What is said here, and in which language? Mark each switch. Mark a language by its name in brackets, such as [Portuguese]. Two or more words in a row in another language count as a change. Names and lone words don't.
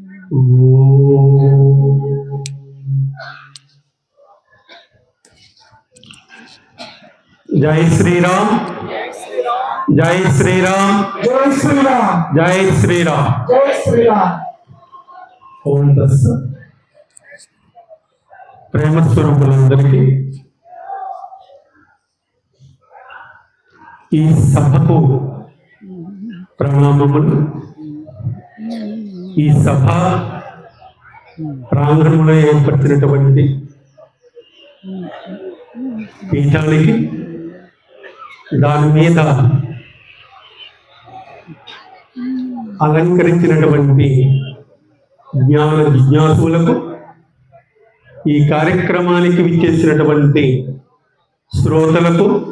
[Hindi] जय श्री राम, जय श्री राम, जय श्री राम, जय श्री राम, जय श्री राम। [Telugu] ఓం తత్సత్. ప్రేమ స్వరూపులందరికీ ఈ సభకు ప్రణామములు. ఈ సభ ప్రాంగణంలో ఏర్పరిచినటువంటి పీఠానికి, దాని మీద అలంకరించినటువంటి జ్ఞాన జిజ్ఞాసులకు, ఈ కార్యక్రమానికి విచ్చేసినటువంటి శ్రోతలకు